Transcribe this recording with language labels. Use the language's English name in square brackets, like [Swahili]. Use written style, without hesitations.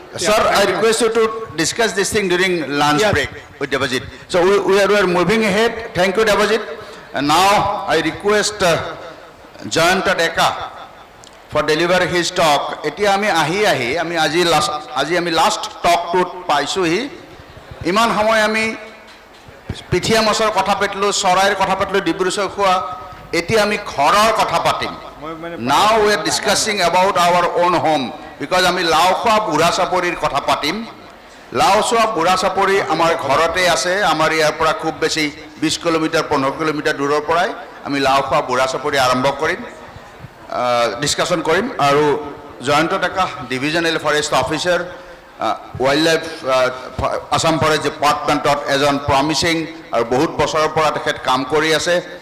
[English] Sir, I request you to discuss this thing during lunch break with Devajit. So we are moving ahead. Thank you, Devajit. And now I request Jayanta Deka for deliver his talk. [Assamese] Etia ami ami aji last talk to paisohi. Iman samoy ami পিঠিয়া মাছৰ কথা পাতিলো, চৰাইৰ কথা পাতিলো, ডিব্ৰু চৈখোৱা, এতিয়া আমি ঘৰৰ কথা পাতিম। [English] Now we are discussing about our own home because [Assamese] আমি লাওখোৱা বুঢ়া চাপৰিৰ কথা পাতিম। লাওচোৱা বুঢ়া চাপৰি আমাৰ ঘৰতে আছে, আমাৰ ইয়াৰ পৰা খুব বেছি 20 কিলোমিটাৰ 15 কিলোমিটাৰ দূৰৰ পৰাই আমি লাওখোৱা বুঢ়া চাপৰি আৰম্ভ কৰিম, ডিছকাশ্যন কৰিম। আৰু জয়ন্ত ডেকা divisional forest officer, wild life Assam forest ডিপাৰ্টমেণ্টত এজন প্ৰমিচিং আৰু বহুত বছৰৰ পৰা তেখেত কাম কৰি আছে।